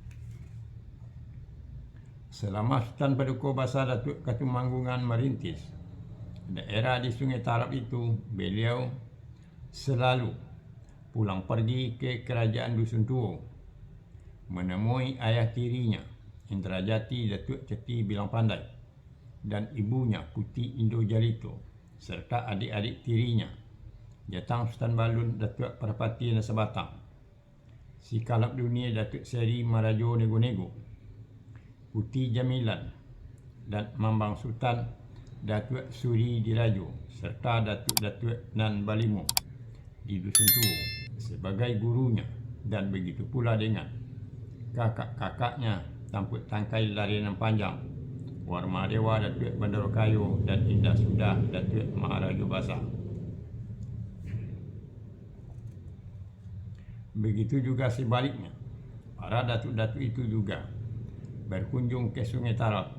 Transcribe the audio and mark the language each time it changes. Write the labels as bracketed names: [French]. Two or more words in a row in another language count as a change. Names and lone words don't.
[Indonesian] Selama Sultan Paduka Basar Datuk Katumanggungan merintis daerah di Sungai Tarap itu, beliau selalu pulang pergi ke kerajaan Dusun Tuo menemui ayah tirinya Indrajati Datuk Ceti Bilang Pandai dan ibunya Putih Indo Jalito serta adik-adik tirinya Jatang Sultan Balun Datuk Parapati Nasabatang, Si Kalap Dunia Datuk Seri Marajo Nego-Nego, Putih Jamilan dan Mambang Sultan Datuk Suri Dirajo serta Datuk Nan Balimo di Dusun Tuo sebagai gurunya, dan begitu pula dengan kakak-kakaknya Tamput Tangkai Larianan Panjang, Warmadewa Datuk Bandarokayo dan Indah Sudah Datuk Maharaja Basar. Begitu juga sebaliknya, para datuk-datuk itu juga berkunjung ke Sungai Tarap.